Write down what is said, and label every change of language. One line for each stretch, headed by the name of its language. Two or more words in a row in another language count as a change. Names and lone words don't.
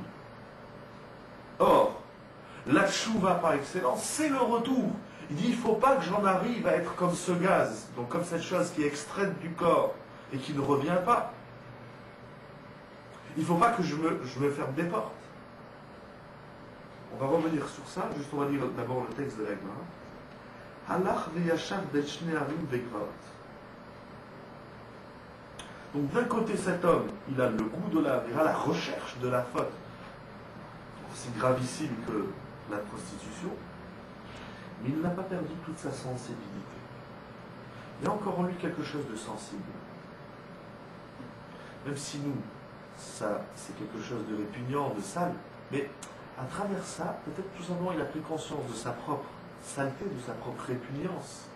French: Or, la tchouva par excellence, c'est le retour. Il dit, il ne faut pas que j'en arrive à être comme ce gaz, donc comme cette chose qui est extraite du corps et qui ne revient pas. Il ne faut pas que je me ferme des portes. On va revenir sur ça, juste on va lire d'abord le texte de la Gemara.
Hebrew: הלך וישב בין שני הרים וגבעות.
French: Donc d'un côté cet homme, il a le goût de la recherche de la faute, aussi gravissime que la prostitution, mais il n'a pas perdu toute sa sensibilité. Il y a encore en lui quelque chose de sensible. Même si nous, ça, c'est quelque chose de répugnant, de sale, mais à travers ça, peut-être tout simplement il a pris conscience de sa propre saleté, de sa propre répugnance.